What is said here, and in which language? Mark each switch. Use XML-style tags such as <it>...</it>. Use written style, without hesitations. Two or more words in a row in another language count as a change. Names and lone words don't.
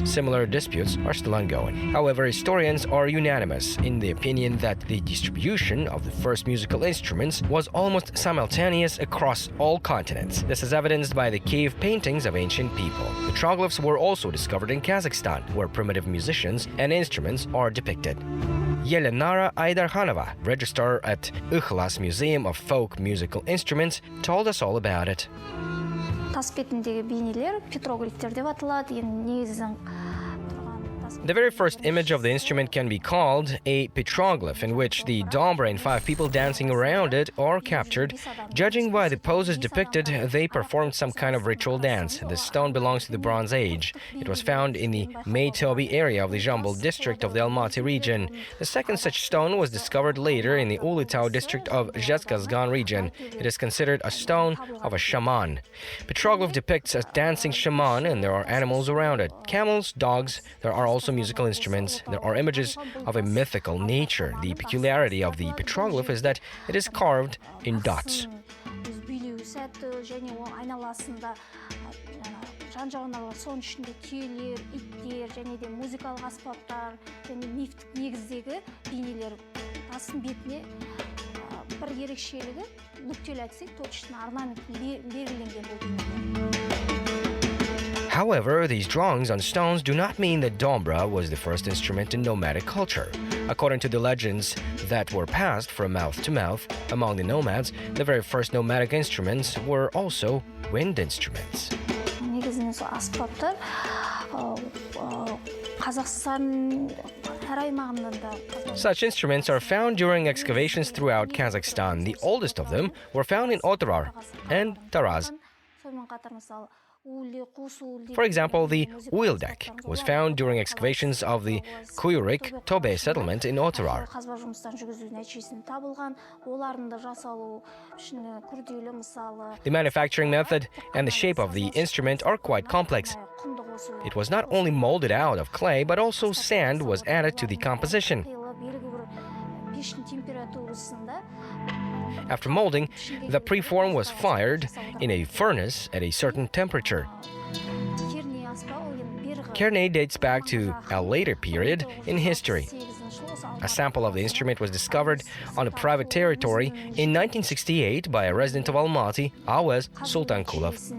<en>Similar disputes are still ongoing. However, historians are unanimous in the opinion that the distribution of the first musical instruments was almost simultaneous across all continents. This is evidenced by the cave paintings of ancient people. Petroglyphs were also discovered in Kazakhstan, where primitive musicians and instruments are depicted. Yelenara Aydarkhanova, registrar at Ikhlas Museum of Folk Musical Instruments, told us all about it.</en> <kk>Тас бетіндегі бейнелер петроглифтер деп аталады. Енді негізі</kk> <en>The very first image of the instrument can be called a petroglyph, in which the dombra and 5 people dancing around it are captured. Judging by the poses depicted, they performed some kind of ritual dance. The stone belongs to the Bronze Age. It was found in the Maytobi area of the Jambul district of the Almaty region. The second such stone was discovered later in the Ulitau district of Zhezkazgan region. It is considered a stone of a shaman. Petroglyph depicts a dancing shaman, and there are animals around it. Camels, dogs, there are also musical instruments. There are images of a mythical nature. The peculiarity of the petroglyph is that it is carved in dots.</en> <kk>сәті және оның айналасында жан-жағында соның ішінде түйелер, иттер және де музыкалық аспаптар және мифтік негіздегі бейнелер тастың бетіне бір ерекшелігі нүктелі айтсақ точно орнамент белгіленген бұл.</kk> <en>However, these drawings on stones do not mean that dombra was the first instrument in nomadic culture. According to the legends that were passed from mouth to mouth among the nomads, the very first nomadic instruments were also wind instruments.</en> <kk>негізінен сол аспаптар Қазақстан әр аймағында да.</kk> <en>Such instruments are found during excavations throughout Kazakhstan. The oldest of them were found in Otrar and Taraz.</en> <kk>Сонымен қатар мысалы</kk> <en>For example, the wheel deck was found during excavations of the Kuyurik Tobe settlement in Otrar.</en> <kk>қазба жұмыстарын жүргізу нәтижесінде табылған, олардың да жасалу ішіне күрделі мысалы.</kk> <en>The manufacturing method and the shape of the instrument are quite complex. It was not only molded out of clay, but also sand was added to the composition.</en> <kk>Пештің температурасында</kk> <en>After molding, the preform was fired in a furnace at a certain temperature. Kerne dates back to a later period in history. A sample of the instrument was discovered on a private territory in 1968 by a resident of Almaty, Awaz Sultankulov.</en>